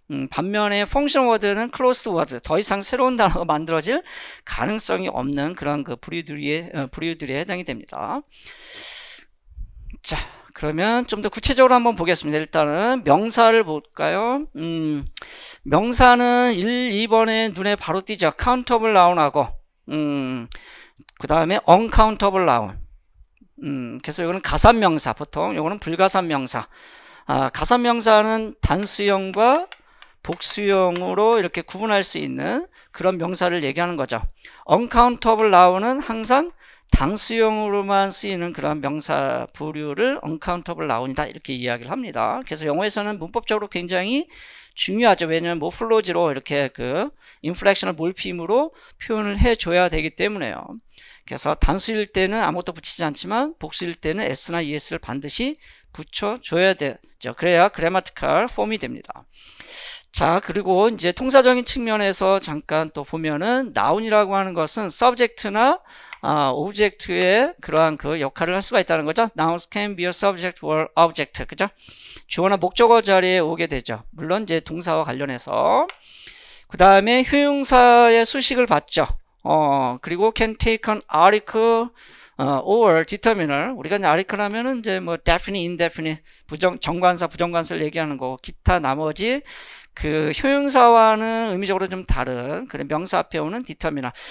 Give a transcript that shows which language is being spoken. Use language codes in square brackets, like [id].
[ko] 반면에 펑션 워드는 클로스드 워드, 더 이상 새로운 단어가 만들어질 가능성이 없는 그런 그 부류들에 해당이 됩니다. 자, 그러면 좀 더 구체적으로 한번 보겠습니다. 일단은 명사를 볼까요? 명사는 1, 2번에 눈에 바로 띄죠. countable noun하고 그 다음에 uncountable noun. 그래서 이거는 가산명사, 보통 이거는 불가산명사. 가산명사는 단수형과 복수형으로 이렇게 구분할 수 있는 그런 명사를 얘기하는 거죠. uncountable noun은 항상 단수형으로만 쓰이는 그런 명사 부류를 uncountable noun이다 이렇게 이야기를 합니다. 그래서 영어에서는 문법적으로 굉장히 중요하죠. 왜냐하면 모플로지로 이렇게 그 인플렉션을 몰피임으로 표현을 해줘야 되기 때문에요. 그래서 단수일 때는 아무것도 붙이지 않지만 복수일 때는 s나 es를 반드시 붙여줘야 되죠. 그래야 그래마티컬 폼이 됩니다. 자, 그리고 이제 통사적인 측면에서 잠깐 또 보면은 noun이라고 하는 것은 subject나 object의 그러한 그 역할을 할 수가 있다는 거죠. [en] nouns can be a subject or object. [ko] 그죠? 주어나 목적어 자리에 오게 되죠. 물론 이제 동사와 관련해서. 그 다음에 형용사의 수식을 받죠. 그리고 [en] can take an article or determiner. [ko] 우리가 이제 article 하면은 이제 뭐 definite, indefinite, 정관사, 부정관사를 얘기하는 거고, 기타 나머지 그 형용사와는 의미적으로 좀 다른 그런 명사 앞에 오는 determiner.